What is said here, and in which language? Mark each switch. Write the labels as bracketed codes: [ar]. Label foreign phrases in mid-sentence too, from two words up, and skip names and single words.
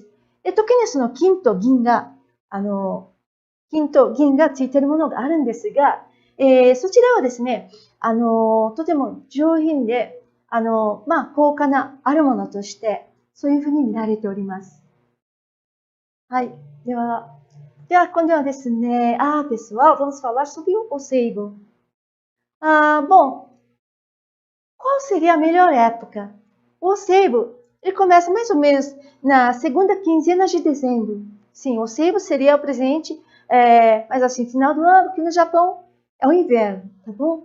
[ja] で、時にその金と銀が、ついているものがあるんですが、そちらはですね、とても上品で、高価なあるものとして、そういうふうに見られております。はい。では今度はですね, [pt] pessoal, vamos falar sobre o seibo. Bom, qual seria a melhor época? O seibo, ele começa mais ou menos na segunda quinzena de dezembro. Sim, o seibo seria o presente, mas assim, final do ano, que no Japão é o inverno, tá bom?